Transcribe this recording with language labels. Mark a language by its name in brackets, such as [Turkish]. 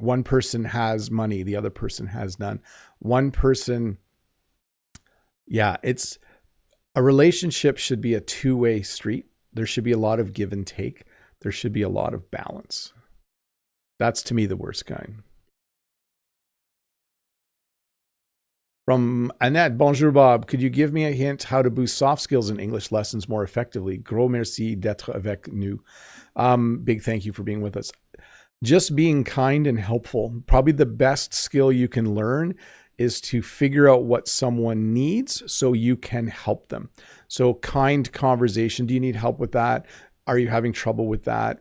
[English] One person has money, the other person has none. One person, it's a relationship should be a two-way street. There should be a lot of give and take. There should be a lot of balance. That's to me the worst kind. From Annette, bonjour Bob. Could you give me a hint how to boost soft skills in English lessons more effectively? [French] Gros merci d'être avec nous. [English] Big thank you for being with us. Just being kind and helpful. Probably the best skill you can learn is to figure out what someone needs so you can help them. So kind conversation. Do you need help with that? Are you having trouble with that?